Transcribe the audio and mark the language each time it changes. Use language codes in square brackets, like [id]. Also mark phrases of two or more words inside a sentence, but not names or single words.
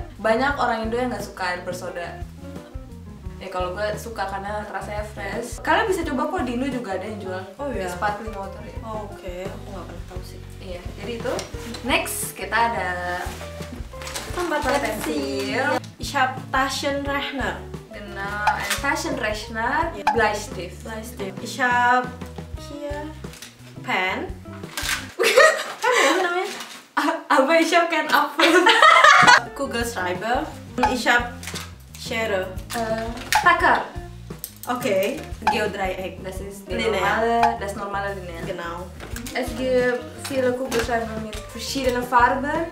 [id] Banyak orang Indo yang nggak suka air bersoda. Ya kalau gue suka karena rasanya fresh. Kalian bisa coba kok, di Indo juga ada yang jual. Oh iya. [en] Sparkling water ya. [id] Oh, oke, aku nggak pernah tahu sih. Iya, jadi itu. Next kita ada Tempat pensil. [de] Ich hab Taschenrechner. Genau, ein Taschenrechner, Bleistift. Ich hab hier pen. [id] Pen ya namanya? [de] Aber ich habe kein Apfel. Kugelschreiber. Ich hab Schere. Tacker. Okay. Geodreieck. Das ist Lineal. das normale Lineal. Genau. Es gibt viele Kugelschreiber mit verschiedenen Farben.